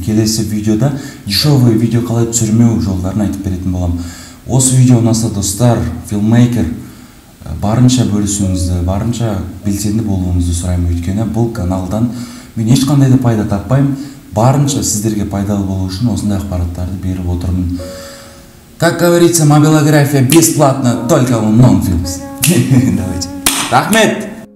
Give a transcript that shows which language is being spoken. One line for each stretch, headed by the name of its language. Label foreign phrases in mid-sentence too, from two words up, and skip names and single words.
Kazakh: Келесі видеода
Russian: дешевый видео
Kazakh: қалай түсірмеу жолдарын айтып беретін болам. Осы видео ұнаса достар, филммейкер, барынша бөлісуіңізді, барынша белсенді болуыңызды сұраймын. Өйткені бұл каналдан мен ешқандай да пайда таппаймын. Барынша сіздерге пайдалы болу үшін осындай ақпараттарды беріп отырмын.
Russian: Как говорится, мобилография бесплатно, только у Нонфилмс. Давайте.
Kazakh: Рахмет!